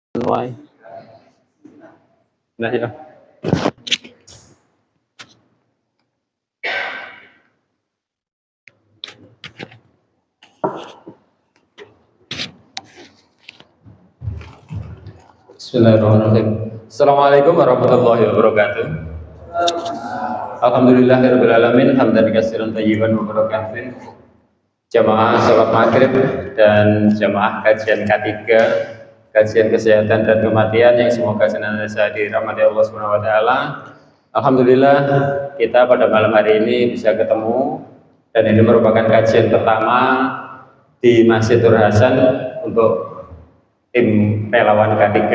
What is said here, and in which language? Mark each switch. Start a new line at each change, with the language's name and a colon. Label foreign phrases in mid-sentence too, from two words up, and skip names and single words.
Arabic: wae. Nah ya. Bismillahirrahmanirrahim. السلام عليكم ورحمة الله وبركاته. الحمد لله رب العالمين، حمدا كثيرا طيبا مباركا.
Indonesian: Jamaah salat maghrib dan jamaah kajian K3, kajian kesehatan dan kematian yang semoga senantiasa dirahmati Allah
Arabic: سبحانه وتعالى.
Indonesian: Alhamdulillah kita pada malam hari ini bisa ketemu dan ini merupakan kajian pertama di Masjid Nur Hasan untuk tim relawan K3.